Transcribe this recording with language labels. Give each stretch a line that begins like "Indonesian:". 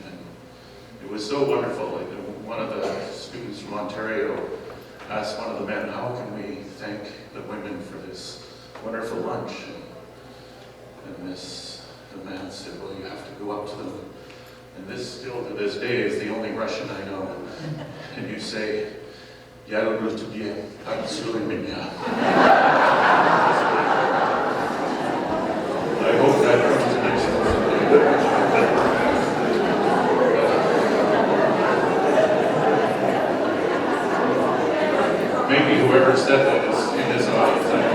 English: And it was so wonderful. Like, one of the students from Ontario asked one of the men, how can we thank the women for this wonderful lunch? And the man said, well, you have to go up to them. And this, still to this day, is the only Russian I know. And you say,
Russian: я люблю тебя, поцелуй меня.
English: I hope that comes to next Maybe whoever said that is in his audience.